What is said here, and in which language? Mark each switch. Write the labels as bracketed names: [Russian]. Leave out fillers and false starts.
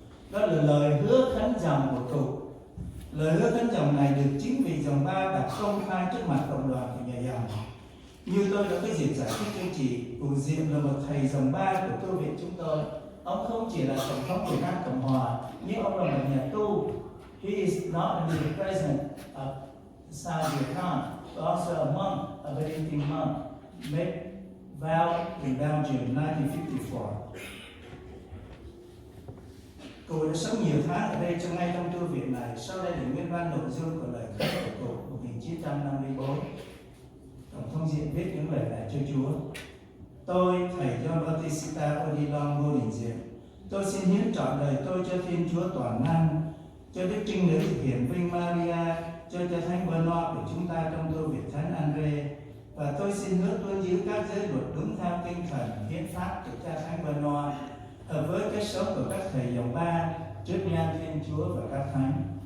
[Vietnamese] Đó là lời hứa khấn dòng của cụ. Lời hứa khấn dòng này được chính vị dòng 3 đặt công khai trước mặt cộng đoàn của nhà dòng. Như tôi đã có dịp giải thích cho chị, cụ Diệm là một thầy dòng 3 của tu viện chúng tôi. Ông không chỉ là Tổng thống Việt Nam Cộng hòa, nhưng ông là một nhà tu. [English] He is not only the president of South Vietnam, but also a monk, a Benedictine monk, made vow in Belgium 1954. [Vietnamese] Cụ đã sống nhiều tháng ở đây ngay trong tu viện này. Sau đây là nguyên văn nội dung của lời khấn của cụ 1954. Tổng thống Diệm viết những lời này cho Chúa. Tôi, thầy John Bautista Odilon Ngô Đình Diệm, tôi xin hiến trọn đời tôi cho Thiên Chúa toàn năng, cho Đức Trinh Nữ Hiển Vinh Maria, cho Thánh Bernard của chúng ta trong tu viện Thánh Andre, và tôi xin hứa tuân giữ các giới luật đúng theo tinh thần hiến pháp của cha Thánh Bernard, hợp với cách sống của các thầy dòng 3 trước nhan Thiên Chúa và các thánh.